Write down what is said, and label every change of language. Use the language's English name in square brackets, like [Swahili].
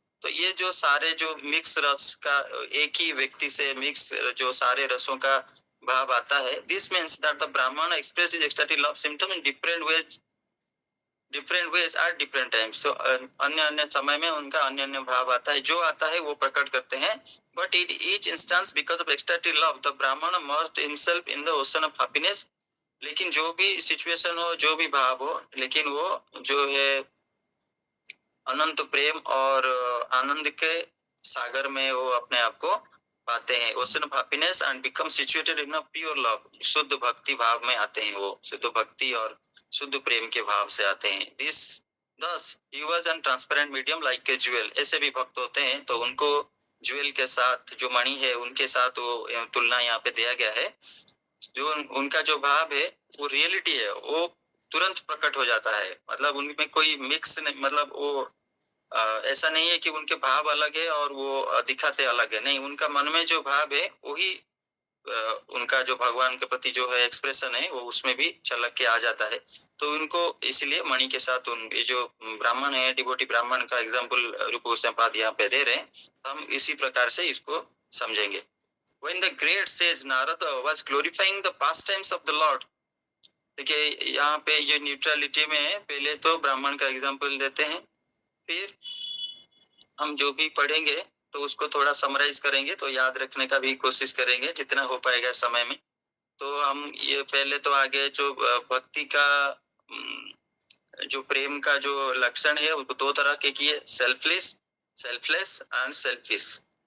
[Hindi] तो ये जो सारे जो मिक्स रस का, एक ही व्यक्ति से मिक्स जो सारे रसों का भाव आता है, [English] This means that the brahmin expressed his ecstatic love symptom in different ways at different times. [Hindi] तो अन्य अन्य समय में उनका अन्य अन्य भाव आता है, जो आता है वो प्रकट करते हैं. [English] But in each instance, because of ecstatic love, the Brahmana merged himself in the ocean of happiness. [Hindi] लेकिन जो भी सिचुएशन हो, जो भी भाव हो, लेकिन वो जो है अनंत प्रेम और आनंद के सागर में वो अपने आप को पाते हैं. [English] ocean of happiness and become situated in a pure love, [Hindi] शुद्ध भक्ति भाव में आते हैं. वो शुद्ध भक्ति और शुद्ध प्रेम के भाव से आते हैं. [English] This thus he was an transparent medium like a jewel. [Hindi] ऐसे भी भक्त होते हैं तो उनको ज्वेल के साथ, जो मणि है उनके साथ वो तुलना यहाँ पे दिया गया है. जो उनका जो भाव है वो रियलिटी है, वो तुरंत प्रकट हो जाता है. मतलब उनमें कोई मिक्स नहीं, मतलब वो ऐसा नहीं है कि उनके भाव अलग है और वो दिखाते अलग है. नहीं, उनका मन में जो भाव है वही उनका जो भगवान के प्रति जो है एक्सप्रेशन है वो उसमें भी झलक के आ जाता है. तो उनको इसलिए मणि के साथ ये जो ब्राह्मण है, डिवोटी ब्राह्मण का एग्जाम्पल रूप गोस्वामीपाद यहाँ पे दे रहे हैं, हम इसी प्रकार से इसको समझेंगे. [English] When the great sage Narada was glorifying the pastimes of the Lord, [Hindi] देखिए यहाँ पे ये न्यूट्रलिटी में है. पहले तो ब्राह्मण का एग्जाम्पल देते हैं, फिर हम जो भी पढ़ेंगे तो उसको थोड़ा समराइज करेंगे, तो याद रखने का भी कोशिश करेंगे जितना हो पाएगा समय में. तो हम ये पहले तो आगे जो भक्ति का जो प्रेम का जो लक्षण है वो दो तरह के किए, [English] Selfless and selfish.